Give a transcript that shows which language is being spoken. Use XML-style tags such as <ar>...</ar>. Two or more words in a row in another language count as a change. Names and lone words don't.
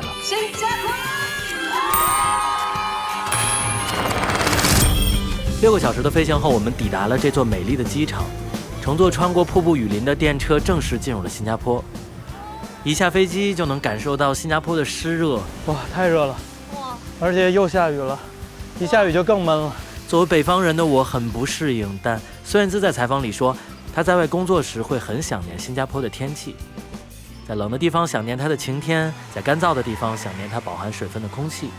<zh>新加坡6個小時的飛行後，我們抵達了這座美麗的機場，乘坐穿過瀑布雨林的電車，正式進入了新加坡。一下飛機就能感受到新加坡的濕熱，哇，太熱了！哇，而且又下雨了，一下雨就更悶了。作為北方人的我很不適應，但孫燕姿在採訪裡說，她在外工作時會很想念新加坡的天氣，在冷的地方想念它的晴天，在乾燥的地方想念它飽含水分的空氣。</zh>